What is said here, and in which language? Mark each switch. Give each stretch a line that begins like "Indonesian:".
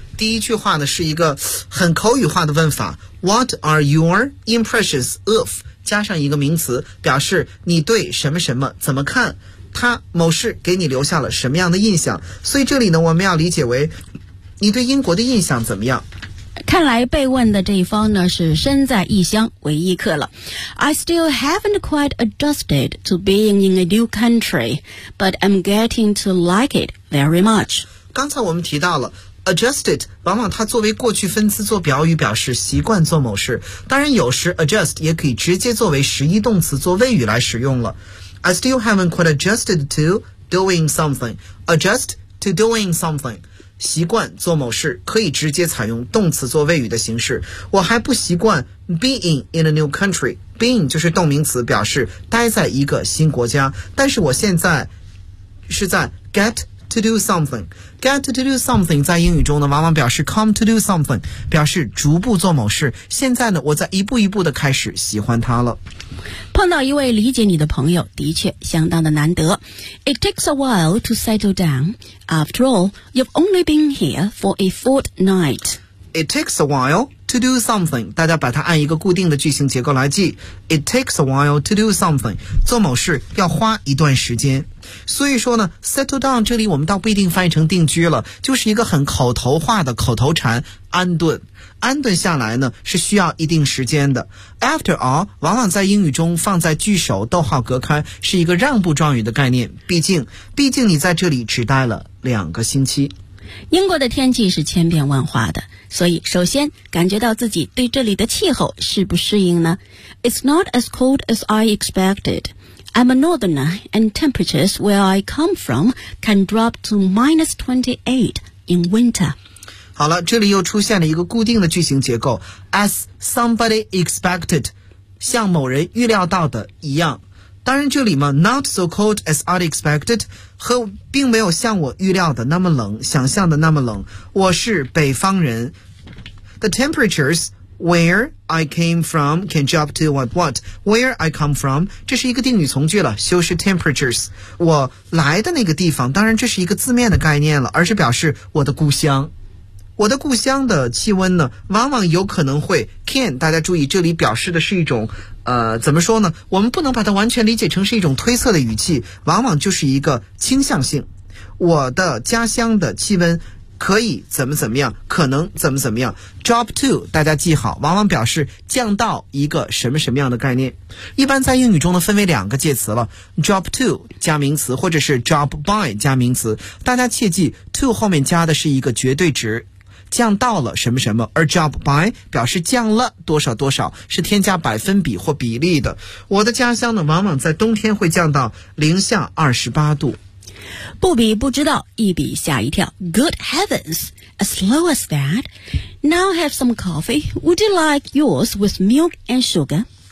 Chinese: 第一句话呢是一个很口语化的问法，
English: What are your impressions of?
Chinese: 加上一个名词，表示你对什么什么怎么看，他某事给你留下了什么样的印象。所以这里呢我们要理解为你对英国的印象怎么样。看来被问的这一方呢是身在异乡为异客了。
English: I still haven't quite adjusted to being in a new country, but I'm getting to like it very much.
Chinese: 刚才我们提到了Adjusted, 往往它作为过去分词做表语，表示习惯做某事。当然有时 adjust 也可以直接作为实义动词做谓语来使用了。
English: I still haven't quite adjusted to doing something. Adjust to doing something.
Chinese: 习惯做某事可以直接采用动词做谓语的形式。我还不习惯
English: being in a new country.
Chinese: Being 就是动名词，表示待在一个新国家。但是我现在是在
English: getto do something. Get to do something
Chinese: 在英语中呢往往表示
English: come to do something,
Chinese: 表示逐步做某事。现在呢我在一步一步的开始喜欢它了。碰到一位理解你的朋友的确相当的难得。
English: It takes a while to settle down. After all, you've only been here for a fortnight. It takes a while to do something，
Chinese: 大家把它按一个固定的句型结构来记。
English: It takes a while to do something，
Chinese: 做某事要花一段时间。所以说呢 ，settle down 这里我们倒不一定翻译成定居了，就是一个很口头化的口头禅，安顿。安顿下来呢是需要一定时间的。After all 往往在英语中放在句首，逗号隔开，是一个让步状语的概念。毕竟你在这里只待了两个星期。英国的天气是千变万化的，所以首先感觉到自己对这里的气候适不适应呢？
English: It's not as cold as I expected. I'm a northerner and temperatures where I come from can drop to minus 28 in winter.
Chinese: 好了，这里又出现了一个固定的句型结构，
English: as somebody expected，
Chinese: 像某人预料到的一样。当然这里嘛
English: not so cold as I expected
Chinese: 和并没有像我预料的那么冷，想象的那么冷。我是北方人。
English: The temperatures where I came from can drop to what? Where I come from,
Chinese: 这是一个定语从句了，修饰 temperatures。我来的那个地方，当然这是一个字面的概念了，而是表示我的故乡。我的故乡的气温呢往往有可能会 can， 大家注意这里表示的是一种怎么说呢，我们不能把它完全理解成是一种推测的语气，往往就是一个倾向性。我的家乡的气温可以怎么怎么样，可能怎么怎么样。 drop to 大家记好，往往表示降到一个什么什么样的概念。一般在英语中呢分为两个介词了， drop to 加名词，或者是 drop by 加名词。大家切记 to 后面加的是一个绝对值，降到了什么什么，而 drop by 表示降了多少多少，是添加百分比或比例的。我的家乡呢往往在冬天会降到-28°C。不比不知道，一比吓一跳。
English: Good heavens, as low as that? Now have some coffee. Would you like yours with milk and sugar?